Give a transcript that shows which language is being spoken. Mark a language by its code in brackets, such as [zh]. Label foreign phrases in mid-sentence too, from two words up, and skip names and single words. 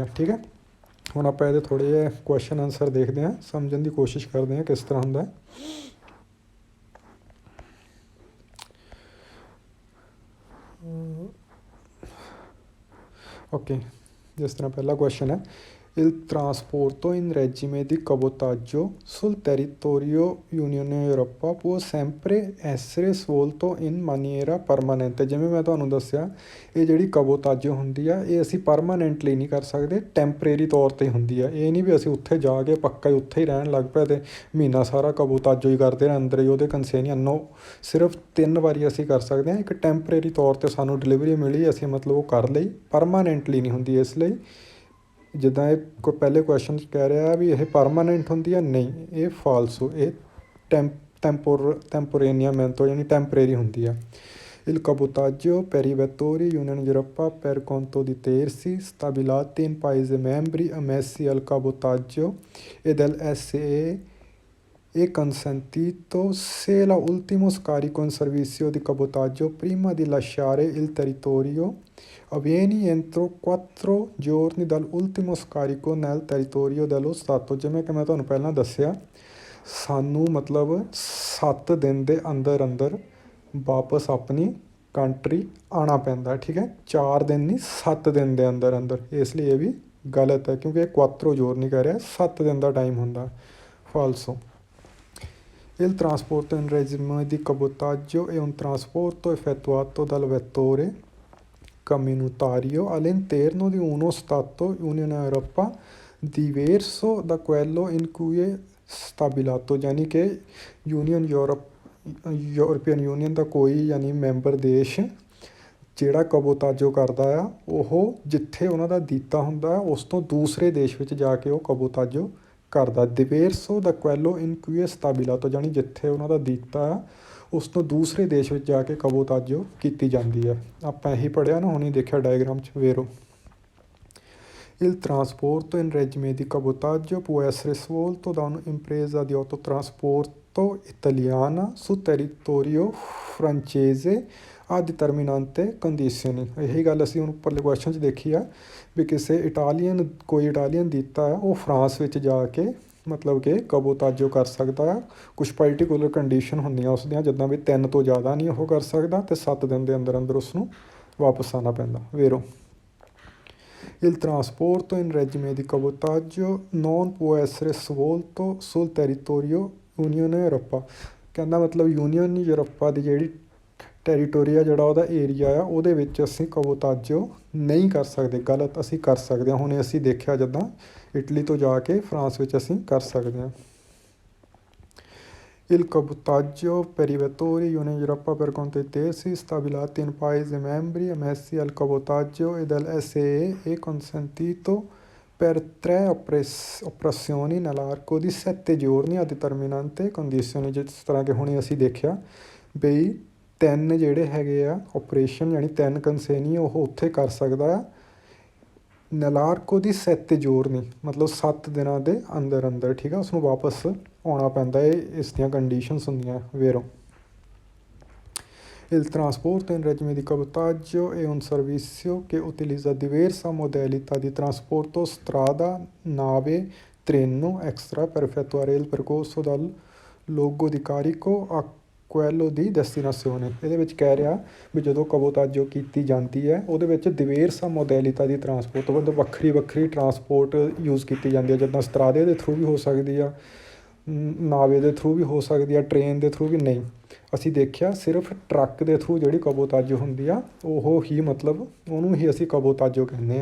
[pa] ਠੀਕ ਹੈ, ਹੁਣ ਆਪਾਂ ਇਹਦੇ ਥੋੜ੍ਹੇ ਜਿਹੇ [en] question answer [pa] ਦੇਖਦੇ ਹਾਂ, ਸਮਝਣ ਦੀ ਕੋਸ਼ਿਸ਼ ਕਰਦੇ ਹਾਂ ਕਿਸ ਤਰ੍ਹਾਂ ਹੁੰਦਾ। ਓਕੇ, ਜਿਸ ਤਰ੍ਹਾਂ ਪਹਿਲਾ ਕੁਐਸਚਨ ਹੈ, [it] Il trasporto in regime di cabotaggio sul territorio Unione Europea può sempre essere svolto in maniera permanente। [pa] ਜਿਵੇਂ ਮੈਂ ਤੁਹਾਨੂੰ ਦੱਸਿਆ, ਇਹ ਜਿਹੜੀ ਕਬੋਤਾਜੋ ਹੁੰਦੀ ਆ ਇਹ ਅਸੀਂ ਪਰਮਾਨੈਂਟਲੀ ਨਹੀਂ ਕਰ ਸਕਦੇ, ਟੈਂਪਰੇਰੀ ਤੌਰ 'ਤੇ ਹੁੰਦੀ ਆ। ਇਹ ਨਹੀਂ ਵੀ ਅਸੀਂ ਉੱਥੇ ਜਾ ਕੇ ਪੱਕਾ ਹੀ ਉੱਥੇ ਹੀ ਰਹਿਣ ਲੱਗ ਪਏ ਅਤੇ ਮਹੀਨਾ ਸਾਰਾ ਕਬੋਤਾਜੋ ਹੀ ਕਰਦੇ ਰਹੇ, ਅੰਦਰ ਹੀ ਉਹਦੇ ਕੰਸੇਨੀਆ। ਨੋ, ਸਿਰਫ 3 ਵਾਰੀ ਅਸੀਂ ਕਰ ਸਕਦੇ ਹਾਂ। ਇੱਕ ਟੈਂਪਰੇਰੀ ਤੌਰ 'ਤੇ ਸਾਨੂੰ ਡਿਲੀਵਰੀ ਮਿਲੀ, ਅਸੀਂ ਉਹ ਕਰ ਲਈ, ਪਰਮਾਨੈਂਟਲੀ ਨਹੀਂ ਹੁੰਦੀ। ਇਸ ਲਈ ਜਿੱਦਾਂ ਇਹ ਪਹਿਲੇ ਕੁਐਸਚਨ 'ਚ ਕਹਿ ਰਿਹਾ ਵੀ ਇਹ ਪਰਮਾਨੈਂਟ ਹੁੰਦੀ ਆ, ਨਹੀਂ, ਇਹ ਫਾਲਸੋ, ਇਹ ਟੈਂਪੋਰੇਨੀਆਮੈਂਟੋ ਯਾਨੀ ਟੈਂਪਰੇਰੀ ਹੁੰਦੀ ਆ। [it] Il cabotaggio per i vettori Unione Europea per conto di terzi stabiliti in Paesi membri ammessi al cabotaggio e del SE è consentito se l'ultimo scarico in servizio di cabotaggio prima di lasciare il territorio avviene entro 4 giorni dall'ultimo scarico nel territorio dello Stato। [pa] ਜਿਵੇਂ ਕਿ ਮੈਂ ਤੁਹਾਨੂੰ ਪਹਿਲਾਂ ਦੱਸਿਆ, ਸਾਨੂੰ 7 ਦਿਨ ਦੇ ਅੰਦਰ ਅੰਦਰ ਵਾਪਸ ਆਪਣੀ ਕੰਟਰੀ ਆਉਣਾ ਪੈਂਦਾ। ਠੀਕ ਹੈ, 4 ਦਿਨ ਨਹੀਂ, 7 ਦਿਨ ਦੇ ਅੰਦਰ ਅੰਦਰ। ਇਸ ਲਈ ਇਹ ਵੀ ਗਲਤ ਹੈ, ਕਿਉਂਕਿ ਇਹ 4 ਜੋਰ ਨਹੀਂ ਕਹਿ ਰਿਹਾ, 7 ਦਿਨ ਦਾ ਟਾਈਮ ਹੁੰਦਾ, ਫਾਲਸੋ। [it] Il trasporto in regime di cabotaggio è un trasporto effettuato dal vettore comunitario all'interno di uno Stato Unione Europea diverso da quello in cui è stabilito, [pa] ਯਾਨੀ ਕਿ ਯੂਰਪੀਅਨ ਯੂਨੀਅਨ ਦਾ ਕੋਈ ਯਾਨੀ ਮੈਂਬਰ ਦੇਸ਼ ਜਿਹੜਾ ਕਬੋਤਾਜੋ ਕਰਦਾ ਆ ਉਹ ਜਿੱਥੇ ਉਹਨਾਂ ਦਾ ਦਿੱਤਾ ਹੁੰਦਾ ਉਸ ਤੋਂ ਦੂਸਰੇ ਦੇਸ਼ ਵਿੱਚ ਜਾ ਕੇ ਉਹ ਕਬੋਤਾਜੋ ਕਰਦਾ। [it] diverso da quello in cui stabilito, [pa] ਯਾਨੀ ਜਿੱਥੇ ਉਹਨਾਂ ਦਾ ਦਿੱਤਾ ਆ ਉਸ ਤੋਂ ਦੂਸਰੇ ਦੇਸ਼ ਵਿੱਚ ਜਾ ਕੇ ਕਬੋਤਾਜੋ ਕੀਤੀ ਜਾਂਦੀ ਹੈ। ਆਪਾਂ ਇਹੀ ਪੜ੍ਹਿਆ ਨਾ, ਹੁਣੀ ਦੇਖਿਆ ਡਾਇਗਰਾਮ 'ਚ ਵੇਰੋ। [it] Il trasporto in regime di cabotaggio può essere svolto da un'impresa di autotrasporto italiana su territorio francese a determinate condizioni। [pa] ਇਹੀ ਗੱਲ ਅਸੀਂ ਹੁਣ ਉੱਪਰਲੇ ਕੁਐਸਚਨ 'ਚ ਦੇਖੀ ਆ ਵੀ ਕੋਈ ਇਟਾਲੀਅਨ ਦਿੱਤਾ ਹੈ ਉਹ ਫਰਾਂਸ ਵਿੱਚ ਜਾ ਕੇ ਮਤਲਬ ਕਿ ਕਬੋਤਾਜੋ ਕਰ ਸਕਦਾ ਆ। ਕੁਛ ਪਰਟੀਕੂਲਰ ਕੰਡੀਸ਼ਨ ਹੁੰਦੀਆਂ ਉਸ ਦੀਆਂ, ਜਿੱਦਾਂ ਵੀ 3 ਤੋਂ ਜ਼ਿਆਦਾ ਨਹੀਂ ਉਹ ਕਰ ਸਕਦਾ ਅਤੇ 7 ਦਿਨ ਦੇ ਅੰਦਰ ਅੰਦਰ ਉਸਨੂੰ ਵਾਪਸ ਆਉਣਾ ਪੈਂਦਾ। [it] ਵੇਰੋ Il trasporto in regime di cabotaggio non può essere svolto sul territorio Unione Europea। [pa] ਕਹਿੰਦਾ ਮਤਲਬ ਯੂਨੀਅਨ ਯੂਰਪਾ ਦੀ ਜਿਹੜੀ ਟੈਰੀਟੋਰੀਆ ਜਿਹੜਾ ਉਹਦਾ ਏਰੀਆ ਆ ਉਹਦੇ ਵਿੱਚ ਅਸੀਂ ਕਬੋਤਾਜੋ ਨਹੀਂ ਕਰ ਸਕਦੇ। ਗਲਤ, ਅਸੀਂ ਕਰ ਸਕਦੇ ਹਾਂ। ਹੁਣ ਅਸੀਂ ਦੇਖਿਆ ਜਿੱਦਾਂ ਇਟਲੀ ਤੋਂ ਜਾ ਕੇ ਫਰਾਂਸ ਵਿੱਚ ਅਸੀਂ ਕਰ ਸਕਦੇ ਹਾਂ। [it] Il cabotaggio per i vettori Unione Europea per conto di tesi stabiliti in Paesi membri ammessi al cabotaggio e dall'SEE è consentito per 3 operazioni nell'arco di 7 giorni a determinate condizioni। [pa] ਜਿਸ ਤਰ੍ਹਾਂ ਕਿ ਹੁਣੇ ਅਸੀਂ ਦੇਖਿਆ ਬਈ 3 ਜਿਹੜੇ ਹੈਗੇ ਆ ਆਪਰੇਸ਼ਨ ਯਾਨੀ 3 ਕੰਸੇਨੀ ਉਹ ਉੱਥੇ ਕਰ ਸਕਦਾ ਆ। [it] nell'arco di 7 giorni [pa] ਮਤਲਬ 7 ਦਿਨਾਂ ਦੇ ਅੰਦਰ ਅੰਦਰ, ਠੀਕ ਆ, ਉਸਨੂੰ ਵਾਪਸ ਆਉਣਾ ਪੈਂਦਾ। ਇਹ ਇਸ ਦੀਆਂ ਕੰਡੀਸ਼ਨਸ ਹੁੰਦੀਆਂ। [it] ਵੇਰੋ Il trasporto in regime di cabotaggio è un servizio che utilizza diverse modalità di trasporto strada, nave, treno extra per effettuare il percorso dal luogo di carico a quello di destinazione। [pa] ਇਹਦੇ ਵਿੱਚ ਕਹਿ ਰਿਹਾ ਵੀ ਜਦੋਂ ਕਬੋਤਾਜੋ ਕੀਤੀ ਜਾਂਦੀ ਹੈ ਉਹਦੇ ਵਿੱਚ [it] diverse modalità [pa] ਦੀ ਟਰਾਂਸਪੋਰਟ ਮਤਲਬ ਵੱਖਰੀ ਵੱਖਰੀ ਟਰਾਂਸਪੋਰਟ ਯੂਜ਼ ਕੀਤੀ ਜਾਂਦੀ ਹੈ। ਜਿੱਦਾਂ ਸਤਰਾਦੇ ਦੇ ਥਰੂ ਵੀ ਹੋ ਸਕਦੀ ਆ, ਨਾਵੇ ਦੇ ਥਰੂ ਵੀ ਹੋ ਸਕਦੀ ਆ, ਟ੍ਰੇਨ ਦੇ ਥਰੂ ਵੀ ਨਹੀਂ। ਅਸੀਂ ਦੇਖਿਆ ਸਿਰਫ ਟਰੱਕ ਦੇ ਥਰੂ ਜਿਹੜੀ ਕਬੋਤਾਜੋ ਹੁੰਦੀ ਆ ਉਹ ਹੀ ਮਤਲਬ ਉਹਨੂੰ ਹੀ ਅਸੀਂ ਕਬੋਤਾਜੋ ਕਹਿੰਦੇ ਹਾਂ।